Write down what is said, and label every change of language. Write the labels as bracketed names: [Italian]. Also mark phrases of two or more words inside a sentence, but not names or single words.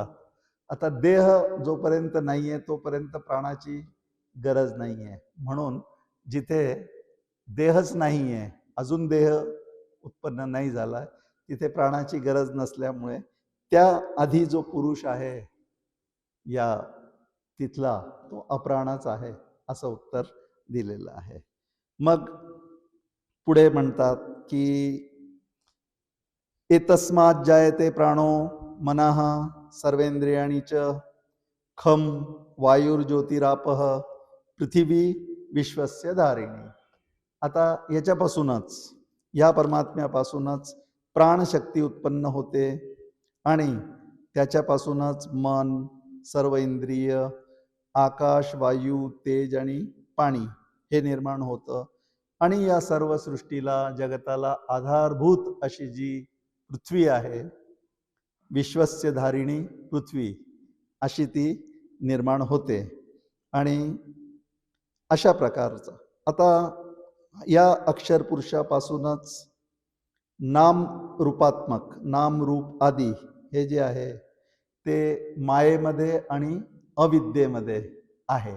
[Marathi] आता देह जोपर्यंत नाहीये तोपर्यंत प्राणाची गरज नाहीये, म्हणून जिथे देहच नाहीये, अजून देह उत्पन्न नाही झाला, तिथे प्राणाची गरज नसल्यामुळे त्या आधी जो पुरुष आहे या तिथला तो अप्राणच आहे असं उत्तर दिलेलं आहे. मग पुढे म्हणतात की [Sanskrit] एतस्मात् जायते प्राणो मनः सर्वेंद्रियाणि च खम वायुर्ज्योतिरापः पृथिवी विश्वस्य धारिणी. [Marathi] आता याच्यापासूनच, या परमात्म्यापासूनच प्राणशक्ती उत्पन्न होते, आणि त्याच्यापासूनच मन, सर्व इंद्रिय, आकाश, वायू, तेज आणि पाणी हे निर्माण होतं. आणि या सर्व सृष्टीला, जगताला आधारभूत अशी जी पृथ्वी आहे, [Sanskrit] विश्वस्य धारिणी [Marathi] पृथ्वी अशी ती निर्माण होते. आणि अशा प्रकारचं आता या अक्षर पुरुषापासूनच नाम रूपात्मक, नाम रूप आदी हे जे आहे ते मायेमध्ये आणि अविद्येमध्ये आहे.